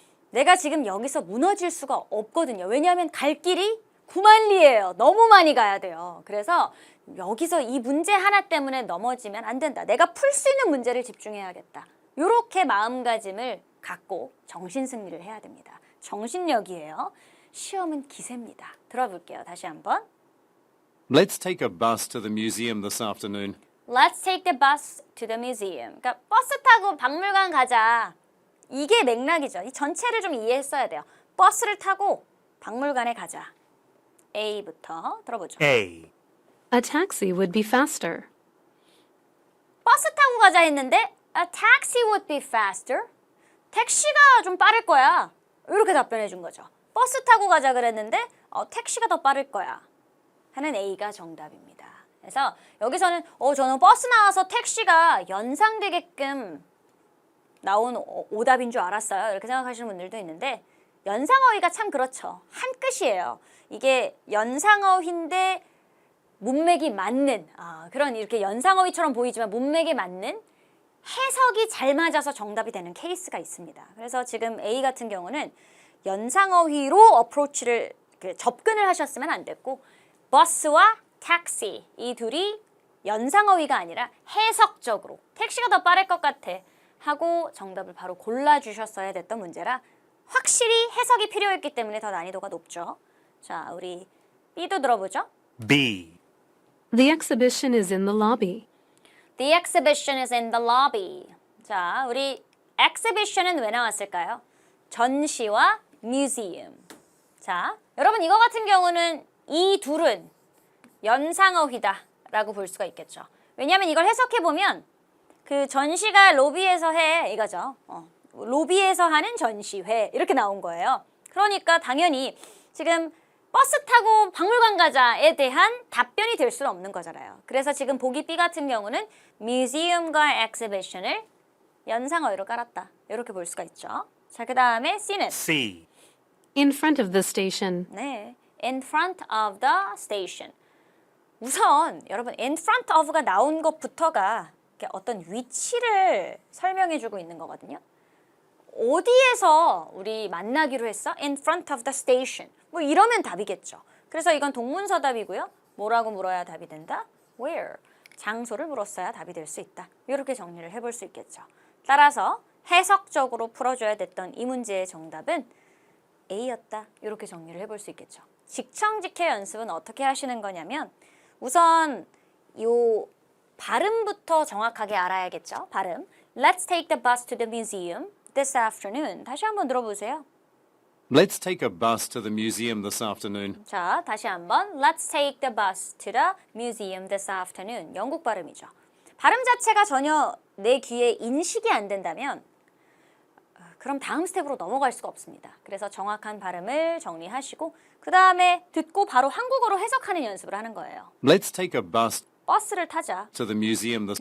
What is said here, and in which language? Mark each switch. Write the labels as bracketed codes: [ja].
[ko] 내가 지금 여기서 무너질 수가 없거든요. 왜냐하면 갈 길이 9만리예요. 너무 많이 가야 돼요. 그래서 여기서 이 문제 하나 때문에 넘어지면 안 된다. 내가 풀 수 있는 문제를 집중해야겠다. 이렇게 마음가짐을 갖고 정신승리를 해야 됩니다. 정신력이에요. 시험은 기세입니다. 들어볼게요. 다시 한번. [en] Let's take a bus to the museum this afternoon. Let's take the bus to the museum. [ko] 그러니까 버스 타고 박물관 가자. 이게 맥락이죠. 이 전체를 좀 이해했어야 돼요. 버스를 타고 박물관에 가자. A부터 들어보죠. [en] A. A taxi would be faster. 버스 타고 가자 했는데 A taxi would be faster. [ko] 택시가 좀 빠를 거야. 이렇게 답변해 준 거죠. 버스 타고 가자 그랬는데 택시가 더 빠를 거야. 하는 A가 정답입니다. 그래서 여기서는 저는 버스 나와서 택시가 연상되게끔 나온 오답인 줄 알았어요. 이렇게 생각하시는 분들도 있는데 연상어휘가 참 그렇죠. 한 끝이에요. 이게 연상어휘인데 문맥이 맞는 그런 이렇게 연상어휘처럼 보이지만 문맥에 맞는 해석이 잘 맞아서 정답이 되는 케이스가 있습니다. 그래서 지금 A 같은 경우는 연상어휘로 어프로치를 접근을 하셨으면 안 됐고 버스와 택시 이 둘이 연상어휘가 아니라 해석적으로 택시가 더 빠를 것 같아 하고 정답을 바로 골라주셨어야 됐던 문제라 확실히 해석이 필요했기 때문에 더 난이도가 높죠. 자, 우리 B도 들어보죠. [en] B. The exhibition is in the lobby. The exhibition is in the lobby. [ko] 자, 우리 exhibition은 왜 나왔을까요? 전시와 museum. 자, 여러분 이거 같은 경우는 이 둘은 연상어휘다라고 볼 수가 있겠죠. 왜냐하면 이걸 해석해보면 그 전시가 로비에서 해 이거죠. 로비에서 하는 전시회 이렇게 나온 거예요. 그러니까 당연히 지금 버스 타고 박물관 가자에 대한 답변이 될 수는 없는 거잖아요. 그래서 지금 보기 B 같은 경우는 museum과 exhibition을 연상어휘로 깔았다. 이렇게 볼 수가 있죠. 자, 그 다음에 C는 [en] C. In front of the station. 네, in front of the station. [ko] 우선 여러분 in front of가 나온 것부터가 어떤 위치를 설명해주고 있는 거거든요. 어디에서 우리 만나기로 했어? [en] In front of the station. 뭐 이러면 답이겠죠. [ko] 그래서 이건 동문서답이고요. 뭐라고 물어야 답이 된다? [en] Where. [ko] 장소를 물었어야 답이 될 수 있다. 이렇게 정리를 해볼 수 있겠죠. 따라서 해석적으로 풀어줘야 됐던 이 문제의 정답은 A였다. 이렇게 정리를 해볼 수 있겠죠. 직청직해 연습은 어떻게 하시는 거냐면 우선 요 발음부터 정확하게 알아야겠죠. 발음. [en] Let's take the bus to the museum this afternoon. [ko] 다시 한번 들어보세요. [en] Let's take a bus to the museum this afternoon. [ko] 자, 다시 한번. [en] Let's take the bus to the museum this afternoon. [ko] 영국 발음이죠. 발음 자체가 전혀 내 귀에 인식이 안 된다면 그럼 다음 스텝으로 넘어갈 수가 없습니다. 그래서 정확한 발음을 정리하시고 그 다음에 듣고 바로 한국어로 해석하는 연습을 하는 거예요. [en] Let's take a bus [ko] 버스를 타자. [en] to the museum this